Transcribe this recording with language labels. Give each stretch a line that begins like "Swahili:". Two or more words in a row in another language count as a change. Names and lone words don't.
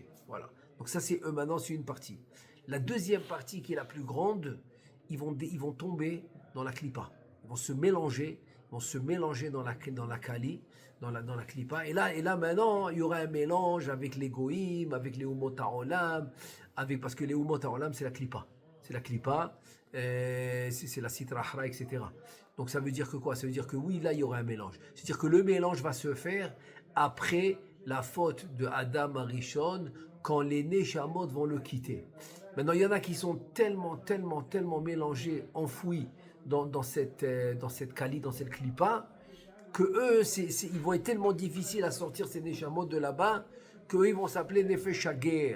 French: Voilà. Donc ça, c'est eux maintenant, c'est une partie. La deuxième partie, qui est la plus grande, ils vont tomber dans la klipa. Ils vont se mélanger dans la kali, dans la klipa. Et là, maintenant, il y aura un mélange avec les goïm, avec les
Hebrew: אומות העולם,
French: parce que les
Hebrew: אומות העולם,
French: c'est la klipa. C'est la klipa, c'est la
Aramaic: סטרא הרע,
French: etc. Donc ça veut dire que quoi? Ça veut dire que oui, là, il y aura un mélange. C'est-à-dire que le mélange va se faire après la faute de Adam Arishon, quand les Neshamot vont le quitter. Maintenant, il y en a qui sont tellement mélangés, enfouis dans cette kali, dans cette klipa, que eux, ils vont être tellement difficiles à sortir ces Neshamot de là-bas, qu'eux, ils vont s'appeler
Hebrew: נפש הגר.